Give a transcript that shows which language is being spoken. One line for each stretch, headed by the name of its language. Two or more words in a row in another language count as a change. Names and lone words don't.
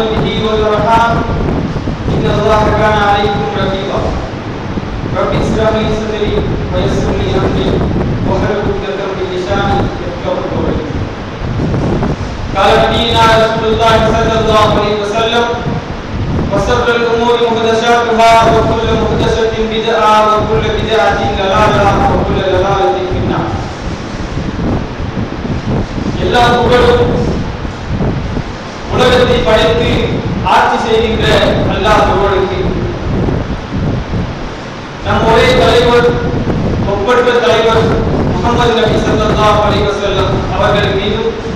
Arabic: به والأرحام إن الله كان عليكم رقيبا رب اشرح لي صدري ويسر لي أمري واحلل عقدة من لساني يفقهوا قولي قال نبينا رسول الله صلى الله عليه وسلم وشر الأمور محدثاتها وكل محدثة بدعة وكل بدعة ضلالة وكل ضلالة في النار
Tamil: எல்லா புகழும் உலகத்தை படைத்து ஆட்சி செய்கின்ற அல்லாஹ் ஒருவனுக்கு நம் ஒரே தலைவர் ஒப்பற்ற தலைவர் முஹம்மது நபி
Arabic: صلى الله عليه وسلم
Tamil: அவர்கள் மீதும்